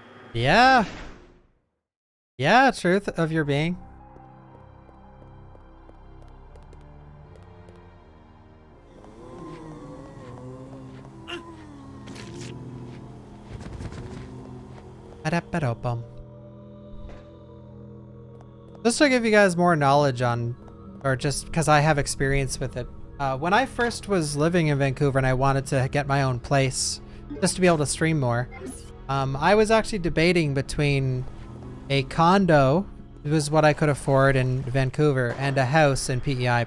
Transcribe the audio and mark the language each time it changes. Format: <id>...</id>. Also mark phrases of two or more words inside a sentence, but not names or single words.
<en>Yeah. Yeah, truth of your being. Ba-da-ba-da-bum. Just to give you guys more knowledge on, or just because I have experience with it. When I first was living in Vancouver and I wanted to get my own place, just to be able to stream more, I was actually debating between a condo, it was what I could afford in Vancouver, and a house in PEI.</en>